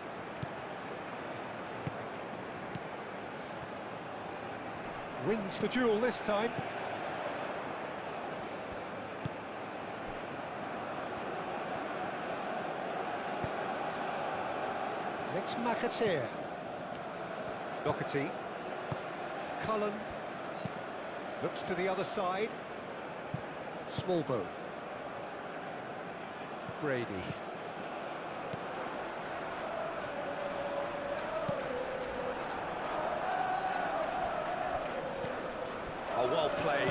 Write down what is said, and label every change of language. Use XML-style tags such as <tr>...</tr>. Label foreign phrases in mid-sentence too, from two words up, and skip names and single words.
<en>Wins the duel this time. It's McAteer. Doherty. Cullen. Looks to the other side. Smallbone. Brady. Oh, well played.</en>